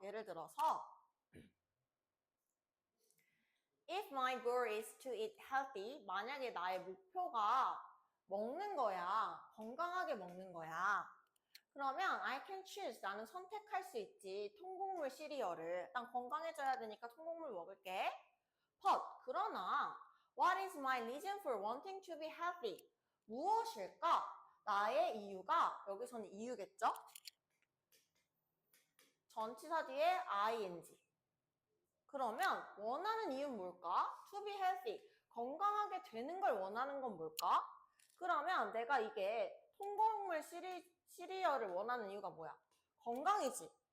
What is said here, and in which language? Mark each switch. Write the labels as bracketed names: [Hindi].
[Korean] 예를 들어서 [English] If my goal is to eat healthy, [Korean] 만약에 나의 목표가 먹는 거야. 건강하게 먹는 거야. 그러면 [English] I can choose, [Korean] 나는 선택할 수 있지. 통곡물 시리얼을. 난 건강해져야 되니까 통곡물 먹을게. [English] But, [Korean] 그러나 [English] what is my reason for wanting to be healthy? [Korean] 무엇일까? 나의 이유가, 여기서는 이유겠죠? 전치사 뒤에 ing. 그러면 원하는 이유는 뭘까? [English] To be healthy. [Korean] 건강하게 되는 걸 원하는 건 뭘까? 그러면 내가 이게 통곡물 시리얼을 원하는 이유가 뭐야? 건강이지.